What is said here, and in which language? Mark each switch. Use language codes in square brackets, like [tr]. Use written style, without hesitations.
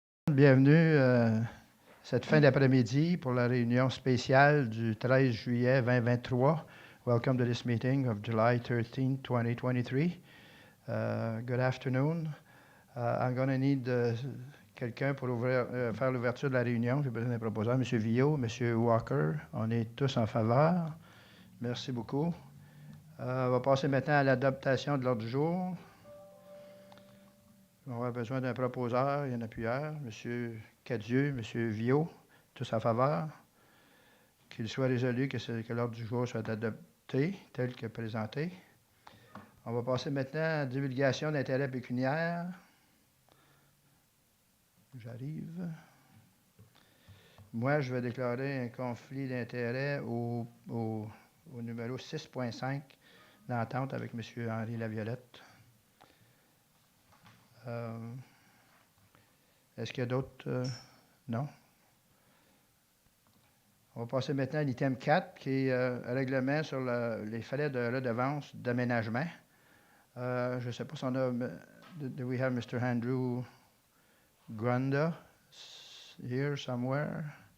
[fr] bienvenue cette fin d'après-midi pour la réunion spéciale du 13 juillet 2023. [en] Welcome to this meeting of July 13, 2023. Good afternoon. I'm going to need [fr] quelqu'un pour faire l'ouverture de la réunion. J'ai besoin d'un proposeur. M. Villot, M. Walker, on est tous en faveur. Merci beaucoup. On va passer maintenant à l'adaptation de l'ordre du jour. On va avoir besoin d'un proposeur, il y en a plusieurs. M. Cadieux, M. Villot, tous en faveur. Qu'il soit résolu que l'ordre du jour soit adopté tel que présenté. On va passer maintenant à la divulgation d'intérêts pécuniaires. J'arrive. Moi, je vais déclarer un conflit d'intérêts au numéro 6.5 d'entente avec M. Henri Laviolette. Est-ce qu'il y a d'autres? Non. On va passer maintenant à l'item 4, qui est un règlement sur les frais de redevances d'aménagement. Je ne sais pas si on a... [en] Do we have Mr. Andrew Granda here somewhere?